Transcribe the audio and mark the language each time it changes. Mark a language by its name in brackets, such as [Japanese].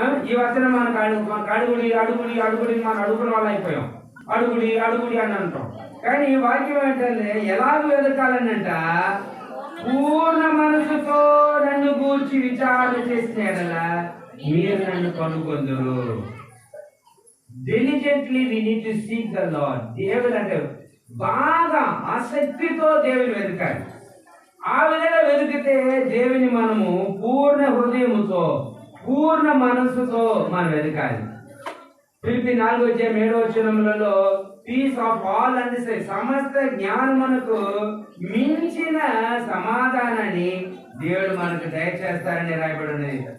[Telugu] ఈ వచనం మనకు అడుగుడి అడుగుడి అడుగుడి మనం అడుగుల వాళ్ళు అయిపోయాం. అడుగుడి అడుగుడి అని అంటాం. కానీ ఈ వాక్యం ఏంటంటే ఎలాగ వెతకాలనంట? పూర్ణ మనసుతో నన్ను గూర్చి విచారణ చేసిన ఎడల మీరు నన్ను కనుగొందురు. [English] Diligently we need to seek the Lord. [Telugu] దేవుడు అంటే బాగా ఆసక్తితో దేవుని వెతకాలి. ఆ విధంగా వెతికితే దేవుని మనము పూర్ణ హృదయముతో పూర్ణ మనస్సుతో మనం వెతకాలి. Philippi 4:7 [English] peace of all understanding, [Telugu] సమస్త జ్ఞానమునకు మించిన సమాధానాన్ని దేవుడు మనకు దయచేస్తారని రాయబడి ఉన్నది.